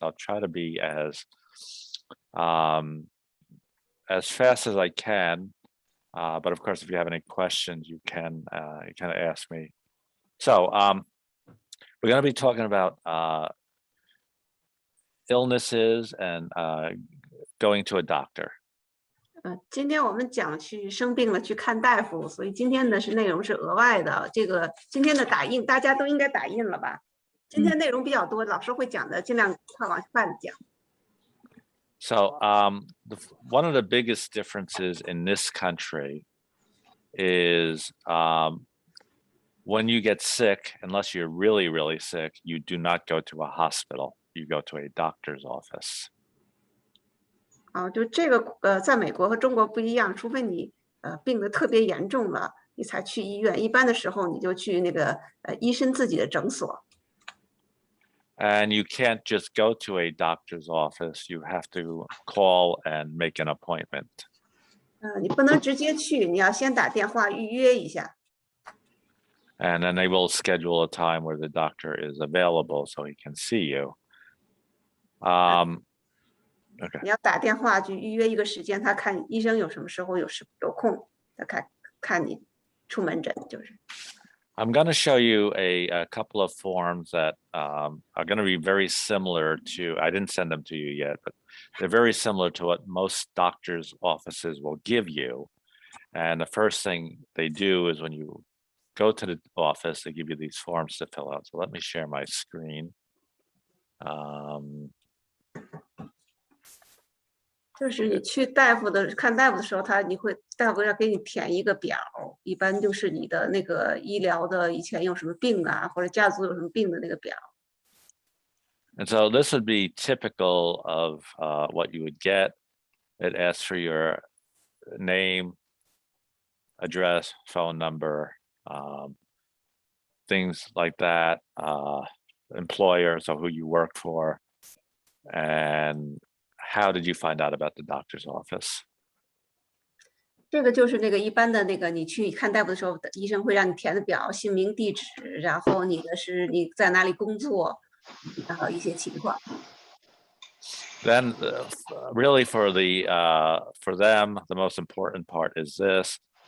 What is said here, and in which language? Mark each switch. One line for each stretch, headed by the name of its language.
English: I'll try to be as fast as I can. But of course, if you have any questions, you can kind of ask me. So we're going to be talking about illnesses and going to a doctor.
Chinese: 今天我们讲去生病了去看大夫，所以今天呢内容是额外的。这个今天的打印大家都应该打印了吧？今天内容比较多，老师会讲的，尽量快往快的讲。
English: So one of the biggest differences in this country is when you get sick, unless you're really, really sick, you do not go to a hospital. You go to a doctor's office.
Chinese: 就这个在美国和中国不一样，除非你病得特别严重了，你才去医院。一般的时候你就去那个医生自己的诊所。
English: And you can't just go to a doctor's office. You have to call and make an appointment.
Chinese: 你不能直接去，你要先打電話預約一下。
English: And then they will schedule a time where the doctor is available so he can see you. Okay.
Chinese: 你要打電話去預約一個時間，他看醫生有什麼時候有空，他看你出門診就是。
English: I'm going to show you a couple of forms that are going to be very similar to, I didn't send them to you yet, but they're very similar to what most doctors' offices will give you. And the first thing they do is when you go to the office, they give you these forms to fill out. So let me share my screen.
Chinese: 就是你去看大夫的时候，大夫要给你填一个表，一般就是你的那个医疗的以前有什么病啊，或者家族有什么病的那个表。
English: And so this would be typical of what you would get. It asks for your name, address, phone number, things like that, employer, so who you work for, and how did you find out about the doctor's office?
Chinese: 这个就是那个一般的那个，你去看大夫的时候，医生会让你填的表，姓名、地址，然后你在哪里工作，然后一些情况。
English: Then really for them, the most important part is this.